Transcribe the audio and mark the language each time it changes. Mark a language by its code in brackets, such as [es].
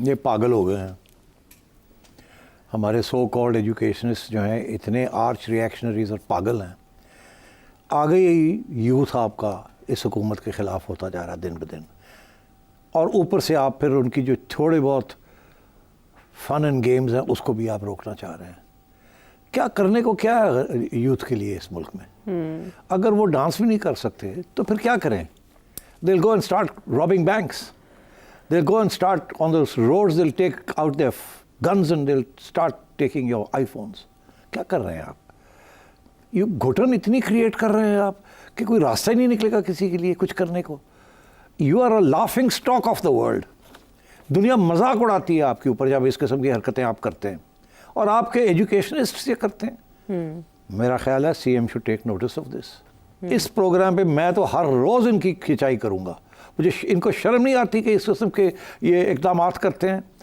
[ur] یہ پاگل ہو گئے ہیں ہمارے سو کالڈ ایجوکیشنسٹ جو ہیں, اتنے آرچ ریئیکشنریز اور پاگل ہیں. آگے یہی یوتھ آپ کا اس حکومت کے خلاف ہوتا جا رہا ہے دن بدن, اور اوپر سے آپ پھر ان کی جو تھوڑے بہت فن اینڈ گیمز ہیں اس کو بھی آپ روکنا چاہ رہے ہیں. کیا کرنے کو کیا ہے یوتھ کے لیے اس ملک میں؟ اگر وہ ڈانس بھی نہیں کر سکتے تو پھر کیا کریں؟ [en] they'll go and start robbing banks, they'll go and start on those roads, they'll take out their guns and they'll start taking your iPhones. [ur] کیا کر رہے ہیں آپ؟ یہ گھٹن اتنی کریٹ کر رہے ہیں آپ کہ کوئی راستہ ہی نہیں نکلے گا کسی کے لیے کچھ کرنے کو. [en] you are a laughing stock of the world. [ur] دنیا مذاق اڑاتی ہے آپ کے اوپر جب اس قسم کی حرکتیں آپ کرتے ہیں, اور آپ کے ایجوکیشنسٹ یہ کرتے ہیں. میرا خیال ہے [en] C M should take notice of this. [ur] اس programme پہ میں تو ہر روز ان کی کھنچائی کروں گا. مجھے ان کو شرم نہیں آتی کہ اس قسم کے یہ اقدامات کرتے ہیں.